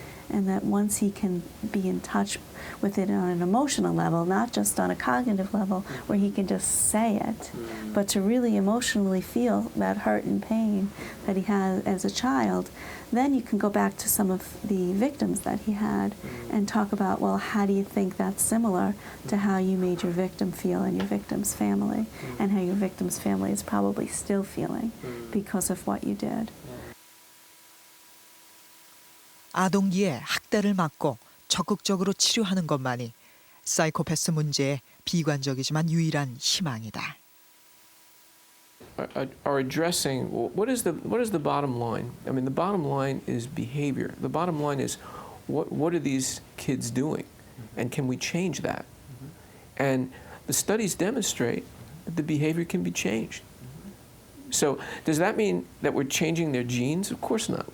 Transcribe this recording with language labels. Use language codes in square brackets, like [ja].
[en] And that once he can be in touch with it on an emotional level, not just on a cognitive level where he can just say it, but to really emotionally feel that hurt and pain that he had as a child, then you can go back to some of the victims that he had and talk about, well, how do you think that's similar to how you made your victim feel and your victim's family, and how your victim's family is probably still feeling because of what you did. [ko] 아동기에 학대를 막고 적극적으로 치료하는 것만이 사이코패스 문제의 비관적이지만 유일한 희망이다. [en] Are addressing what is the bottom line? I mean, the bottom line is behavior. The bottom line is what are these kids doing, and can we change that? And the studies demonstrate the behavior can be changed. So does that mean that we're changing their genes? Of course not.